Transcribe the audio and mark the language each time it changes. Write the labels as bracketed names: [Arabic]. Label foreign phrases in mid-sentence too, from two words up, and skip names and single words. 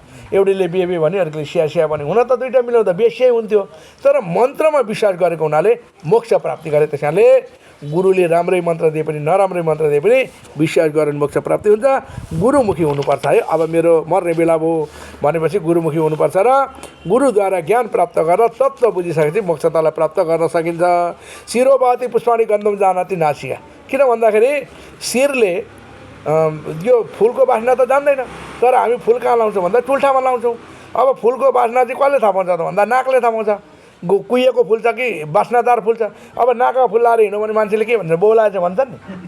[Nepali] एउटीले बे बे भन्यो, अर्कीले सिया सिया भन्यो, हुन त दुइटा मिलाउँदा बेसियै हुन्थ्यो, तर मन्त्रमा विश्वास गरेको हुनाले मोक्ष प्राप्ति गरे। त्यस कारणले गुरुले राम्रै मन्त्र दिए पनि नराम्रै मन्त्र दिए पनि विश्वास गरेर मोक्ष प्राप्ति हुन्छ। गुरुमुखी हुनुपर्छ है। अब मेरो मर्ने बेला भयो भनेपछि गुरुमुखी हुनुपर्छ र गुरुद्वारा ज्ञान प्राप्त गरेर तत्त्व बुझिसकेपछि मोक्षतालाई प्राप्त गर्न सकिन्छ। [Sanskrit] शिरोभाति पुष्पाणि गन्धम जानाति नासिका। [Nepali] किन भन्दाखेरि शिरले यो फुलको बास्ना त जान्दैन, तर हामी फुल कहाँ लाउँछौँ भन्दा टुल्ठामा लाउँछौँ। अब फुलको बास्ना चाहिँ कसले थाहा पाउँछ त भन्दा नाकले थाहा पाउँछ। कुहिएको फुल छ कि बास्नादार फुल छ। अब नाकमा फुल लाएर हिँड्यो भने मान्छेले के भन्छ, बोलाएछ भन्छन् नि हो।